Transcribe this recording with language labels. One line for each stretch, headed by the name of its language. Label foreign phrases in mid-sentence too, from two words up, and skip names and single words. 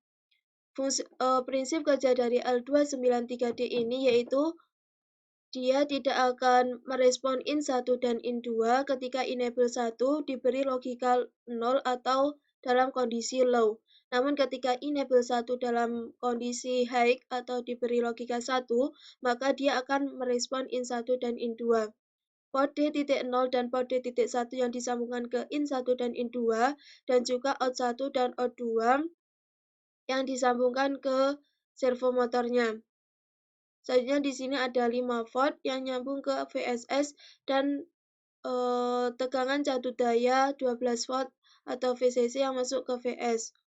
Indonesian: Prinsip kerja dari L293D ini yaitu dia tidak akan merespon in1 dan in2 ketika enable 1 diberi logika 0 atau dalam kondisi low. Namun ketika enable 1 dalam kondisi high atau diberi logika 1, maka dia akan merespon in1 dan in2. Port D.0 dan port D.1 yang disambungkan ke in1 dan in2 dan juga out1 dan out2 yang disambungkan ke servo motornya. Selanjutnya di sini ada 5 volt yang nyambung ke VSS dan tegangan catu daya 12 volt atau VCC yang masuk ke VS.